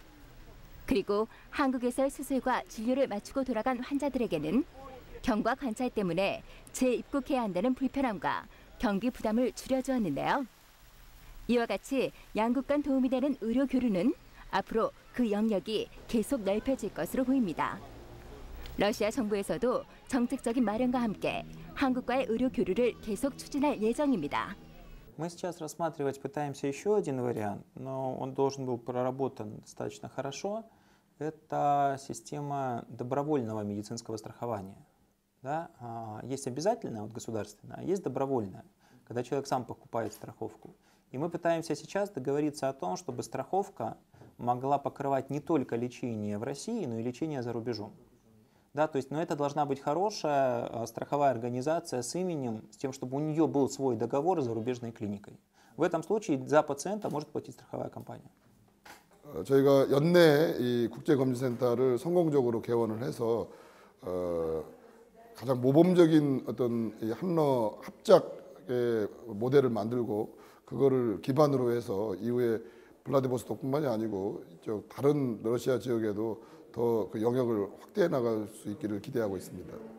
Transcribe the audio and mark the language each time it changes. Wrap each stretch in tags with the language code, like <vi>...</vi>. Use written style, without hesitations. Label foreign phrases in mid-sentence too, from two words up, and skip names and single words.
<ko>그리고 한국에서의 수술과 진료를 마치고 돌아간 환자들에게는 경과 관찰 때문에 재입국해야 한다는 불편함과 경비 부담을 줄여주었는데요. 이와 같이 양국 간 도움이 되는 의료 교류는 앞으로 그 영역이 계속 넓혀질 것으로 보입니다. 러시아 정부에서도 정책적인 마련과 함께 한국과의 의료 교류를 계속 추진할 예정입니다.</ko> <ru>Мы сейчас рассматривать пытаемся еще один вариант, но он должен был проработан достаточно хорошо. Это система добровольного медицинского страхования. Да? Есть обязательное, вот государственное, а есть добровольное, когда человек сам покупает страховку. И мы пытаемся сейчас договориться о том, чтобы страховка могла покрывать не только лечение в России, но и лечение за рубежом. Да, то есть, но это должна быть хорошая страховая организация с именем, с тем, чтобы у нее был свой договор с зарубежной клиникой. В этом случае за пациента может платить страховая компания.</ru> <ko>저희가 연내 이 국제검진센터를 성공적으로 개원을 해서 가장 모범적인 어떤 이 한러 합작의 모델을 만들고 그거를 기반으로 해서 이후에 블라디보스톡뿐만이 아니고 이쪽 다른 러시아 지역에도 더 그 영역을 확대해 나갈 수 있기를 기대하고 있습니다.</ko>